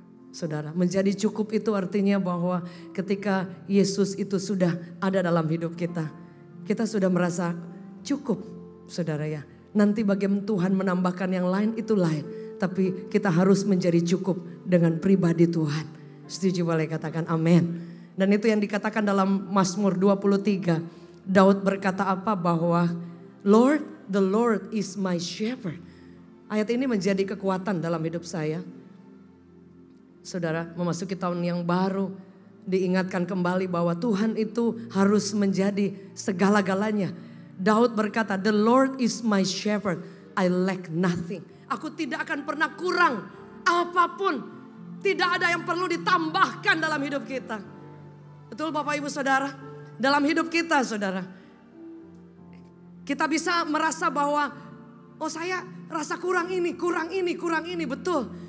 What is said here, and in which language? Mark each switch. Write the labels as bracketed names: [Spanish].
[Indonesian] Saudara, menjadi cukup itu artinya bahwa ketika Yesus itu sudah ada dalam hidup kita, kita sudah merasa cukup, saudara ya. Nanti bagaimana Tuhan menambahkan yang lain itu lain. Tapi kita harus menjadi cukup dengan pribadi Tuhan. Setuju, boleh katakan amin. Dan itu yang dikatakan dalam Mazmur 23. Daud berkata apa? [English] Bahwa Lord, the Lord is my shepherd. [Indonesian] Ayat ini menjadi kekuatan dalam hidup saya. Saudara, memasuki tahun yang baru, diingatkan kembali bahwa Tuhan itu harus menjadi segala-galanya. [English] Daud berkata, the Lord is my shepherd, I lack nothing. [Indonesian] Aku tidak akan pernah kurang apapun. Tidak ada yang perlu ditambahkan dalam hidup kita. Betul Bapak Ibu Saudara? Dalam hidup kita saudara, kita bisa merasa bahwa oh saya rasa kurang ini, betul.